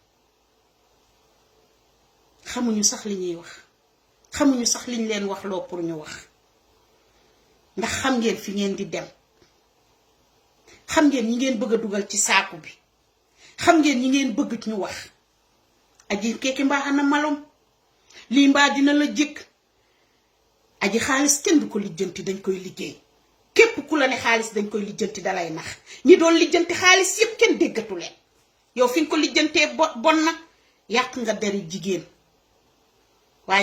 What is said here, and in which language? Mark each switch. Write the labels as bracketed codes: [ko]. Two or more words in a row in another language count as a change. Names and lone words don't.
[wo] xamuñu sax li ñuy wax xamuñu sax liñ leen wax loo pour ñu wax ndax xam ngeen fi ngeen di dem xam ngeen ñi ngeen bëgg a dugal ci saaku bi xam ngeen ñi ngeen bëgg ñu wax aji keke mbaa xana malom lii mbaa dina la jëkk aji xaalis kenn du ko lijjanti dañ koy liggéey képp ku la ne xaalis dañ koy lijjanti dalay nax ñi doon lijjanti xaalis yépp kenn déggatu leen yow fi nga ko lijjantee bon na yàq nga deri jigéen waaye